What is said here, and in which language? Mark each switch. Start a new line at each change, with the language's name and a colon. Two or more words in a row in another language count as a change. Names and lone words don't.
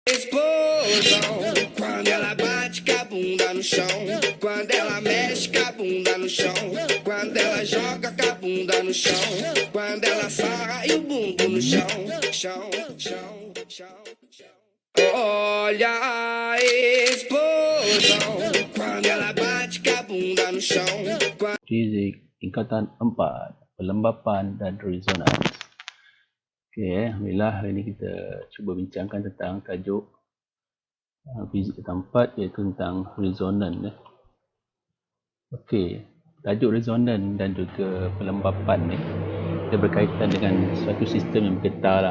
Portuguese: Explosão, quando ela bate com a bunda no chão, quando ela mexe com a bunda no chão, quando ela joga com a bunda no chão, quando ela sarra e o bumbum no chão, chão, chão, chão, chão. Olha a explosão, quando ela bate com a bunda no chão.
Malay: Fizik tingkatan 4, pelembapan dan resonans. Okey, alhamdulillah hari ini kita cuba bincangkan tentang tajuk fizik tingkatan 4 iaitu tentang resonan. Okey, tajuk resonan dan juga pelembapan ni dia berkaitan dengan suatu sistem yang bergetar lah.